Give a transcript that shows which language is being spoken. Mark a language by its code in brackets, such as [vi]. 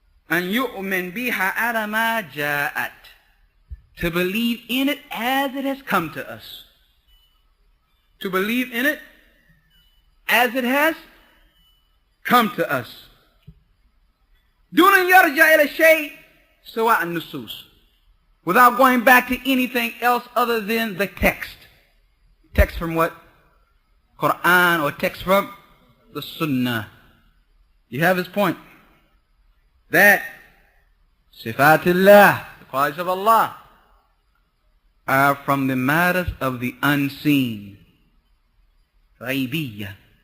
[ar] أن يؤمن بها على ما جاءت. [en] To believe in it as it has come to us. To believe in it as it has come to us. [ar] دون أن يرجع إلى شيء سواء النصوص. [en] Without going back to anything else other than the text. Text from what? Qur'an, or text from the Sunnah. You have his point. That Sifatullah, the qualities of Allah, are from the matters of the unseen. Ghaibiyah.